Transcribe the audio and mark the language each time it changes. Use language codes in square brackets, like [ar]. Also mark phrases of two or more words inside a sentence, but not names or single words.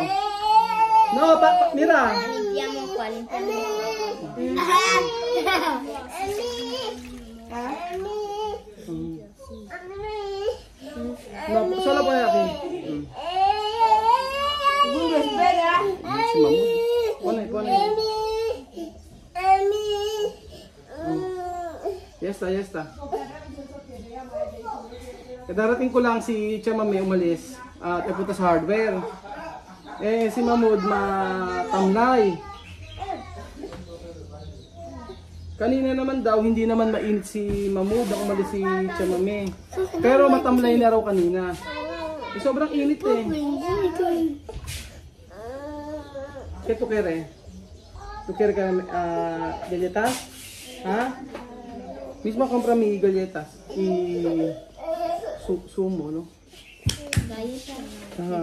[es] No, mira. No, solo poner aquí. Espera. Pone. Ya está. [tl] Darating ko lang si Chamami umalis at pupunta sa hardware. Si Mahmoud matamlay. Kanina naman daw, hindi naman mainit si Mahmoud nang umalis si Chamami. Pero matamlay na raw kanina. Sobrang init eh. [es] ¿Qué tú quieres? ¿Tú quieres galletas? ¿Ah? Mismo compra mi galletas y sumo, ¿no? Galletas. Ajá.